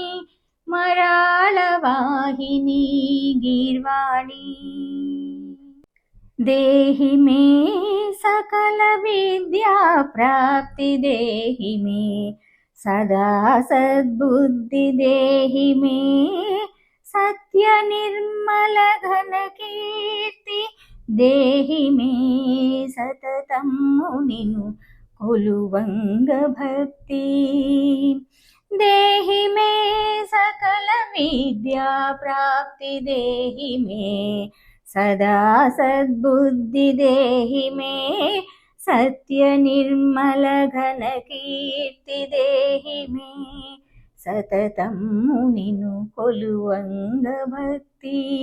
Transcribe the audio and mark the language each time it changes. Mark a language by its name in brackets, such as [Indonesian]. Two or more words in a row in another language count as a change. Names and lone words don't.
[Sanskrit] मराळवाहिनी गीर्वाणी देहि मे सकल विद्या प्राप्ति देहि मे सदा सद्बुद्धि देहि मे सत्य निर्मल घन कीर्ति देहि मे सततं [Telugu] మునిను కొలువంగ భక్తి [Sanskrit] దేహి మే సకల విద్యా ప్రాప్తి దేహి మే సదా సద్బుద్ధి దేహి మే సత్య నిర్మల ఘన కీర్తి దేహి మే సతతం [Telugu] మునిను కొలువంగ భక్తి